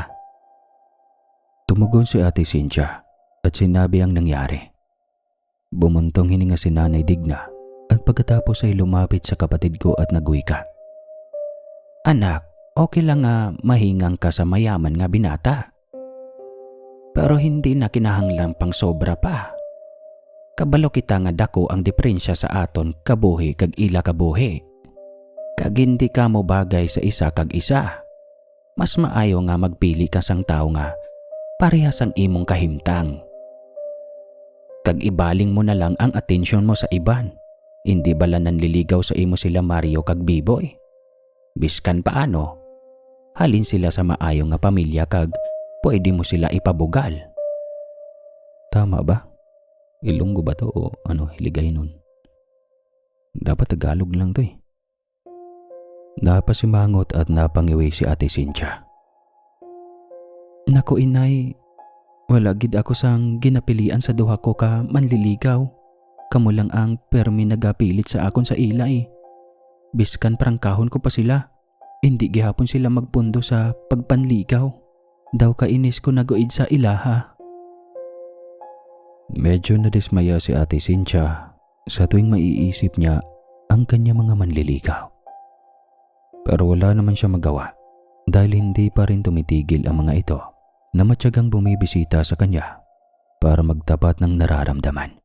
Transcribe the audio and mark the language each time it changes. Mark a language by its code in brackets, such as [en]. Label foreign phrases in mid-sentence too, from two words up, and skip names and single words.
[tl] Tumugon si Ate Cynthia at sinabi ang nangyari. Bumuntong hininga si Nanay Digna at pagkatapos ay lumapit sa kapatid ko at nagwika. [hil] Anak, okay lang nga mahingang ka sa mayaman nga binata. Pero hindi na kinahanglan pang sobra pa. Kabalo kita nga dako ang diferensya sa aton kabuhi kag ila kabuhi. Kag hindi ka mo bagay sa isa kag isa. Mas maayo nga magpili ka sang tao nga parehas ang imong kahimtang. Kag ibaling mo na lang ang atensyon mo sa iban. Hindi bala nanliligaw sa imo sila Mario kag Biboy. Biskan paano, halin sila sa maayo nga pamilya kag pwede mo sila ipabugal. [tl] Tama ba? Ilonggo ba to o hiligay nun? Dapat Tagalog lang to eh. Napasimangot at napangiwi si Ate Cynthia. Naku inay, [hil] wala gid ako sang ginapilian sa duha ko ka manliligaw. Kamo lang ang permi nagapilit sa akon sa ilay. Biskan prangkahon ko pa sila. Hindi gihapon sila magpundo sa pagpanligaw. Daw kainis ko naguid sa ilaha. [tl] Medyo nadismaya si Ate Cynthia sa tuwing maiisip niya ang kanyang mga manliligaw. Pero wala naman siya magawa dahil hindi pa rin tumitigil ang mga ito na matyagang bumibisita sa kanya para magtapat ng nararamdaman.